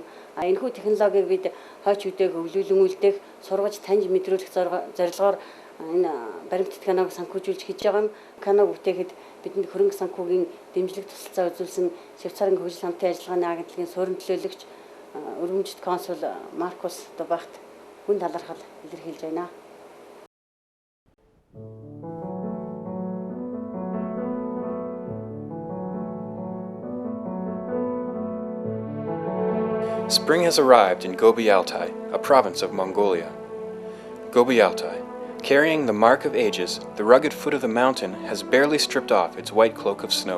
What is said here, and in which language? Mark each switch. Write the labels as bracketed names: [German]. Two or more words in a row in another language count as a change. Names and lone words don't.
[Mongolian] Энэхүү технологиг бид хойч үеийг өвлүүлэн үлдээх, сургаж таньж мэдрүүлэх зорилгоор энэ баримтат каналыг санхүүжүүлж хийж байгаа юм. Каналыг бүтээхэд бидэнд хөрөнгө санхүүгийн дэмжлэг тусалцаа үзүүлсэн Швейцарын хөгжил хамтын ажиллагааны агентлагийн суурин төлөөлөгч өргөмжит консул Маркус Дубахт хүн талархал илэрхийлж байна. [English] Spring has arrived in Gobi Altai, a province of Mongolia. Gobi Altai, carrying the mark of ages, the rugged foot of the mountain has barely stripped off its white cloak of snow.